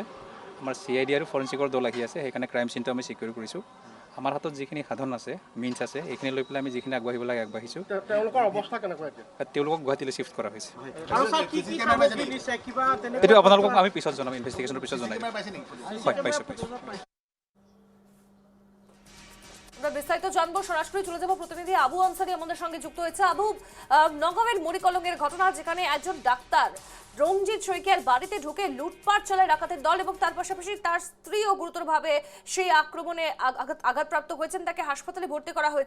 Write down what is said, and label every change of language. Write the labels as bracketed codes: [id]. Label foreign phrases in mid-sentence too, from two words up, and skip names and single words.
[as] আমাৰ CID আৰু ফৰেঞ্চিকৰ দল আহি আছে, সেইকাৰণে [en] crime sceneটো [as] আমি চিকিউৰ কৰিছোঁ। আমাৰ হাতত যিখিনি সাধন আছে, মিনছ আছে, এইখিনি লৈ পেলাই আমি যিখিনি আগবাঢ়িব লাগে আগবাঢ়িছোঁ। তেওঁলোকৰ অৱস্থা কেনেকুৱা এতিয়া? তেওঁলোকক গুৱাহাটীলৈ শিফ্ট কৰা হৈছে। কিবা সেইটো আপোনালোকক আমি পিছত জনাম, ইনভেষ্টিগেশ্যনৰ পিছত জনাম। হয়, পাইছোঁ। [bn] আমরা বিস্তারিত জানবো, সরাসরি চলে যাব। প্রতিনিধি আবু আনসারি আমাদের সঙ্গে যুক্ত হয়েছে। আবু, নগাঁওয়ের মরিকলঙ্গের ঘটনা, যেখানে একজন ডাক্তার রঞ্জিত শইকীয়ার বাড়িতে ঢুকে লুটপাট চালায় ডাকাতের দল এবং তার পাশাপাশি তার স্ত্রীও গুরুতরভাবে সেই আক্রমণে আঘাতপ্রাপ্ত হয়েছেন, তাকে হাসপাতালে ভর্তি করা হয়েছে।